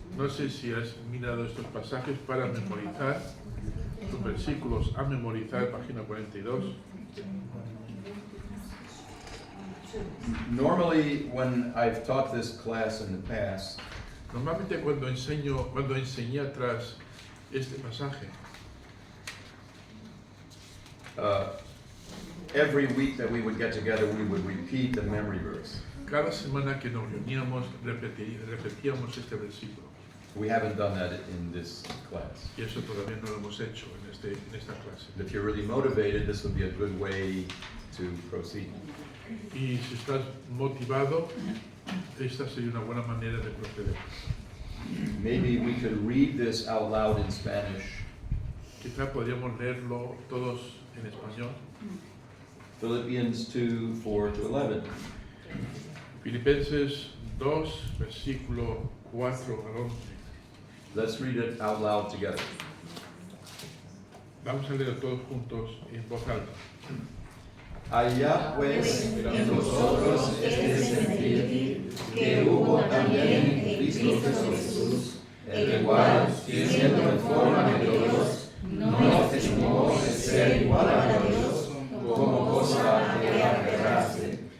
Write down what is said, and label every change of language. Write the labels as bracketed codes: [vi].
[es] No sé si has mirado estos pasajes para memorizar, los versículos a memorizar, página 42. [en] Normally, when I've taught this class in the past, [es] Normalmente cuando enseñé atrás este pasaje, [en] every week that we would get together, we would repeat the memory verse. [es] cada semana que nos reuníamos repetíamos este versículo. [en] We haven't done that in this class. [es] Y eso todavía no lo hemos hecho en esta clase. [en] If you're really motivated, this would be a good way to proceed. [es] Y si estás motivado, esta sería una buena manera de proceder. [en] Maybe we could read this out loud in Spanish. [es] Quizá podríamos leerlo todos en español. [en] Philippians 2, 4 to 11. [es] Filipenses 2, versículo 4 al 11. [en] Let's read it out loud together. [es] Vamos a leer todos juntos en voz alta. Allá pues en vosotros este sentir que hubo también en Cristo Jesús, el cual, siendo en forma de Dios, no estimó el ser igual a Dios como cosa que aferrarse,